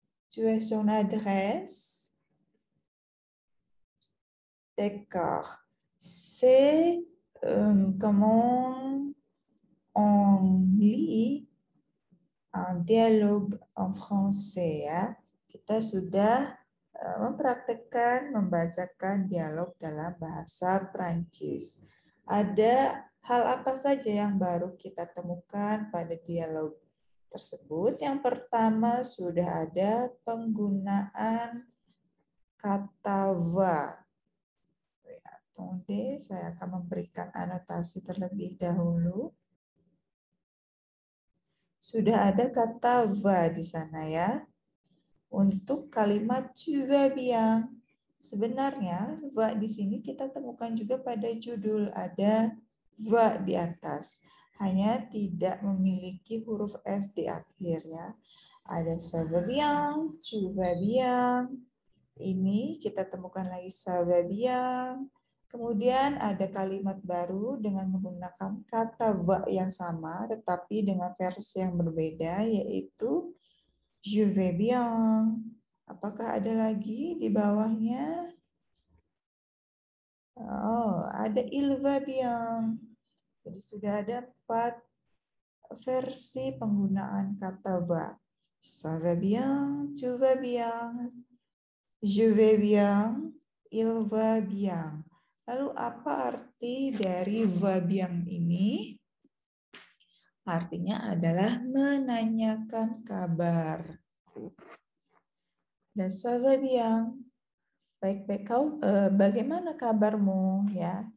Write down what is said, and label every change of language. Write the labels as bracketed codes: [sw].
[fr] Tu as son adresse? D'accord. C'est comment on lit un dialogue en français ya. [id] Kita sudah mempraktekkan membacakan dialog dalam bahasa Prancis. Ada hal apa saja yang baru kita temukan pada dialog tersebut? Yang pertama sudah ada penggunaan kata va. Tunggu, saya akan memberikan anotasi terlebih dahulu. Sudah ada kata va di sana ya. Untuk kalimat [fr] tu vas bien. [id] Sebenarnya va di sini kita temukan juga pada judul, ada va di atas. Hanya tidak memiliki huruf S di akhir ya. Ada [fr] ça va bien, tu vas bien. [id] Ini kita temukan lagi [fr] ça va bien. [id] Kemudian ada kalimat baru dengan menggunakan kata va yang sama tetapi dengan versi yang berbeda, yaitu [fr] je vais bien. [id] Apakah ada lagi di bawahnya? Oh, ada [fr] il va bien. [id] Jadi sudah ada 4 versi penggunaan kata va. [fr] Ça va bien, tu vas bien, je vais bien, il va bien. [id] Lalu apa arti dari va bien ini? Artinya adalah menanyakan kabar. Dan [fr] ça va bien. [id] Baik-baik, kau bagaimana kabarmu ya?